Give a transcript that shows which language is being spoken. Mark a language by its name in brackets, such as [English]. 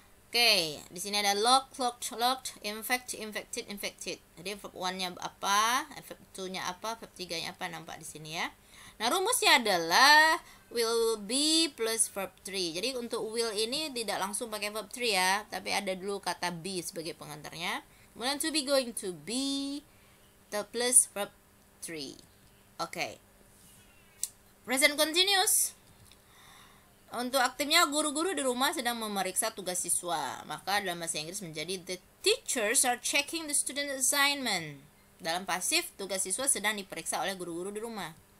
[Indonesian] Oke, di sini ada locked, infected. Jadi verb 1-nya apa, verb 2-nya apa, verb 3-nya apa, nampak di sini ya. Nah, rumusnya adalah will be plus verb 3. Jadi untuk will ini tidak langsung pakai verb 3 ya, tapi ada dulu kata be sebagai pengantarnya. Kemudian to be going to be plus verb 3. Oke. Present continuous. Untuk aktifnya guru-guru di rumah sedang memeriksa tugas siswa. Maka dalam bahasa Inggris menjadi [English] the teachers are checking the student assignment. [Indonesian] Dalam pasif, tugas siswa sedang diperiksa oleh guru-guru di rumah.